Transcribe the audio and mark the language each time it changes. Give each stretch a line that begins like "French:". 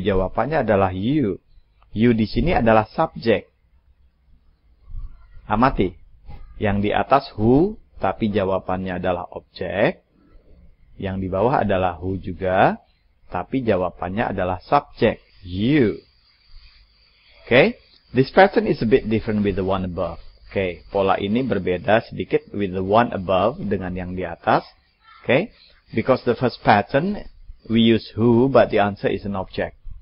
Indonesian: Jawabannya adalah you. You di sini adalah subject. Amati. Yang di atas who, tapi jawabannya adalah object. Yang di bawah adalah who juga, tapi jawabannya adalah subject.
English: You. Okay. This pattern is a bit different with the one above.
Indonesian: Okay, pola ini berbeda sedikit
English: with the one above
Indonesian: dengan yang di atas.
English: Okay, because the first pattern we use who but the answer is an object.